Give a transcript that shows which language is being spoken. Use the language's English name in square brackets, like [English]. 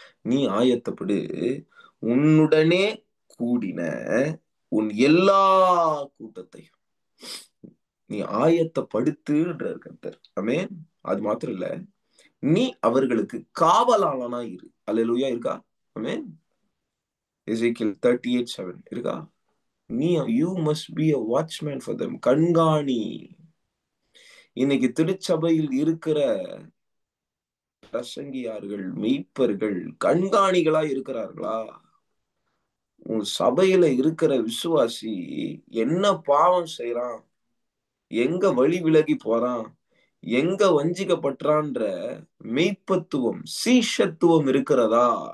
[Tamil] நீ ஆயத்தப்படு, உன்னுடனே கூடின உன் எல்லா கூட்டத்தையும் நீ ஆயத்தப்படுத்துன்றார் கர்த்தர். ஆமென். அது மாத்திரம் இல்ல, நீ அவர்களுக்கு காவலாளனா இரு. அல்லேலூயா. இருக்கா? ஆமென். எசேக்கியேல் 38:7 இருக்கா? [English] நீ you must be a watchman for them. [Tamil] கண்காணி. இன்னைக்கு திருச்சபையில் இருக்கிற பிரசங்கியார்கள், மெய்ப்பர்கள் கண்காணிகளா இருக்கிறார்களா? உன் சபையில இருக்கிற விசுவாசி என்ன பாவம் செய்யறான், எங்க வழி விலகி போறான், எங்க வஞ்சிக்கப்பட்டான்ற மெய்ப்பத்துவம், சீஷத்துவம் இருக்கிறதா?